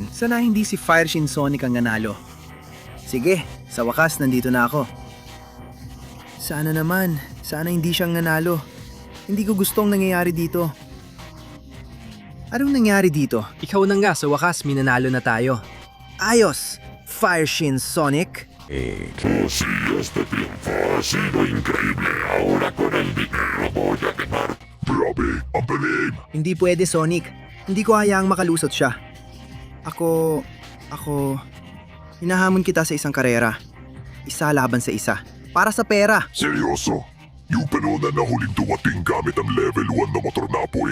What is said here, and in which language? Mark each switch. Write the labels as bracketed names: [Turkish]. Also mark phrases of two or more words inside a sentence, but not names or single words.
[Filipino] Sana hindi si Fire Shinsonic ang nanalo. Sige, sa wakas nandito na ako. Sana naman, sana hindi siyang nanalo. Hindi ko gustong nangyayari dito. Anong nangyari dito? Ikaw na nga, sa wakas, minanalo na tayo. Ayos! Fire Shinsonic? [Spanish] Tú sí este triunfo ha sido increíble. Ahora con el dinero voy a quemar. [Filipino] Grabe, ang galing. Hindi pwede, Sonic. Hindi ko hayaang makalusot siya. Ako... Hinahamon kita sa isang karera. Isa laban sa isa. Para sa pera. Seryoso? Yung panuna na huling dumating gamit ang level 1 na motor na apoy.